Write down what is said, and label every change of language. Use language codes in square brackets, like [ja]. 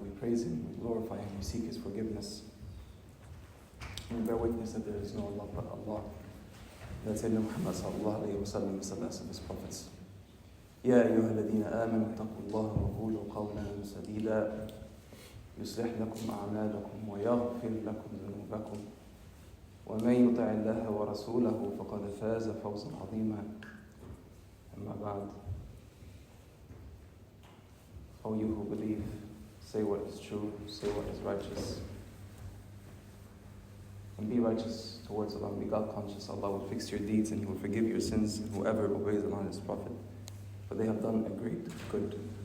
[en] We praise Him, we glorify Him, we seek His forgiveness. We bear witness that there is no Allah but Allah. That Sayyidina Muhammad sallallahu alayhi wa sallam is the last of His prophets. [ar] يا أيها الذين آمنوا اتقوا الله وقولوا قولا سديدا يصلح لكم أعمالكم ويغفر لكم ذنوبكم ومن يطع الله ورسوله فقد فاز فوزا عظيما. أما بعد. [en] O you who believe, say what is true, say what is righteous, and be righteous towards Allah, and be God conscious. Allah will fix your deeds and He will forgive your sins, and whoever obeys Allah and His Prophet, for they have done a great good.